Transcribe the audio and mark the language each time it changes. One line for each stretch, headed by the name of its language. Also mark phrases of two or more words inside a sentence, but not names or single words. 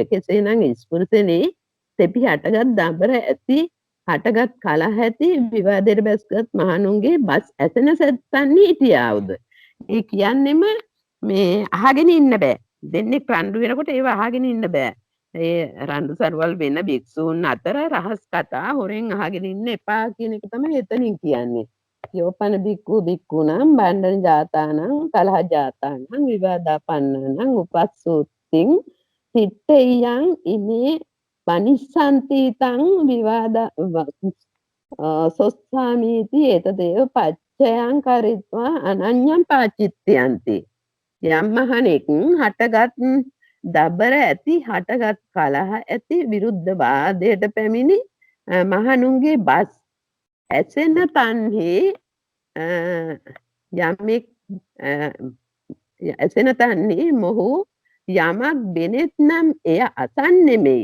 Sinhala: කෙසේනම් ස්පෘශනේ තෙපි හටගත් දබර ඇති හටගත් කලහ ඇති විවාදයට බැසගත් මහණුන්ගේ බස් ඇසෙන සැත්තන්නේ හිටියාවුද? ඒ කියන්නෙම මේ අහගෙන ඉන්න බෑ. දෙන්නේ රණ්ඩු වෙනකොට ඒව අහගෙන ඉන්න බෑ. ඒ රණ්ඩු සරුවල් වෙන භික්ෂූන් අතර රහස් කතා හොරෙන් අහගෙන ඉන්න එපා කියන එක තමයි එතනින් කියන්නේ.
Pali: යෝපන බික්කු බික්කුනම් බණ්ඩන ජාතානං කලහ ජාතානං විවාදාපන්නනං උපස්සූතින් සිට්ඨියං ඉමේ පනිස්සන්තිතං විවාද සොස්සාමීති එතදේව පච්චයං කරිත්වා අනඤ්ඤං පාචිත්‍යන්ති.
Sinhala: යම් මහණෙක් හටගත් දබර ඇති හටගත් කලහ ඇති විරුද්ධ වාදයට පැමිණි මහණුන්ගේ බස් ඇසෙන තන්හි යමෙක් ඇසෙන තන්හි මොහු යමක් බෙනෙත් නම් එය අසන්නෙමෙයි.